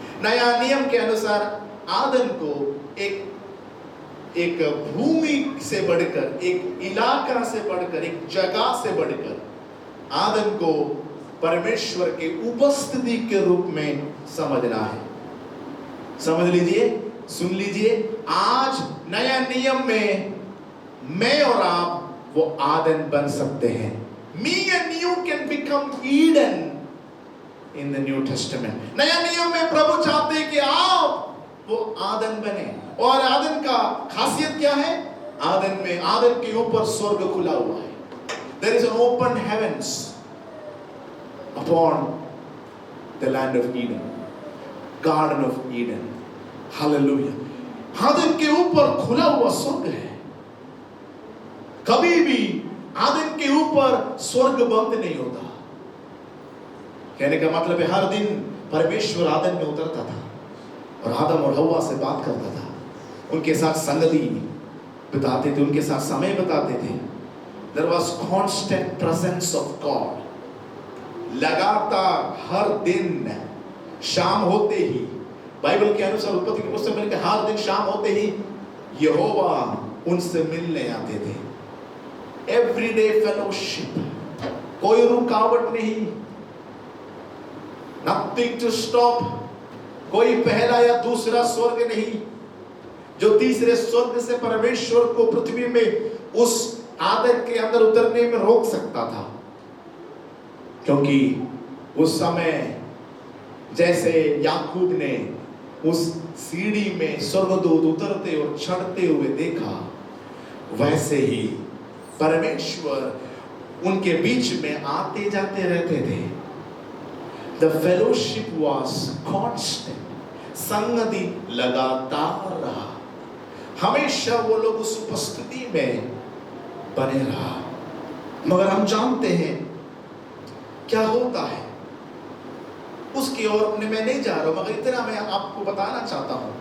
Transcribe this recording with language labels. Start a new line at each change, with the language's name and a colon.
Hindi: नया नियम के अनुसार आदन को एक भूमि से बढ़कर, एक इलाका से बढ़कर, एक जगह से बढ़कर आदन को परमेश्वर के उपस्थिति के रूप में समझना है। समझ लीजिए, सुन लीजिए, आज नया नियम में मैं और आप वो आदन बन सकते हैं।
English: Me and you can become Eden in the New Testament।
Hindi: नया नियम में प्रभु चाहते हैं कि आप वो आदन बने। और आदन का खासियत क्या है? आदन के ऊपर स्वर्ग खुला हुआ है।
English: There is an open heavens upon the land of Eden, Garden of Eden। Hallelujah।
Hindi: आदन के ऊपर खुला हुआ स्वर्ग है। कभी भी आदन के ऊपर स्वर्ग बंद नहीं होता। कहने का मतलब है हर दिन परमेश्वर आदन में उतरता था और आदम और हव्वा से बात करता था, उनके साथ संगति बिताते थे, उनके साथ समय बिताते थे।
English: There was constant presence of God।
Hindi: लगातार हर दिन शाम होते ही, बाइबल के अनुसार उत्पत्ति के पुस्तक में हर दिन शाम होते ही यहोवा उनसे मिलने आते थे।
English: everyday fellowship,
Hindi: कोई रुकावट नहीं,
English: Nothing to stop.
Hindi: कोई पहला या दूसरा स्वर्ग नहीं जो तीसरे स्वर्ग से परमेश्वर को पृथ्वी में उस आदन के अंदर उतरने में रोक सकता था। क्योंकि उस समय जैसे याकूब ने उस सीढ़ी में स्वर्गदूत उतरते और चढ़ते हुए देखा, वैसे ही परमेश्वर उनके बीच में आते जाते रहते थे।
English: The fellowship was constant।
Hindi: संगति लगातार रहा, हमेशा वो लोग उस उपस्थिति में बने रहा। मगर हम जानते हैं क्या होता है, उसकी ओर मैं नहीं जा रहा हूं, मगर इतना मैं आपको बताना चाहता हूं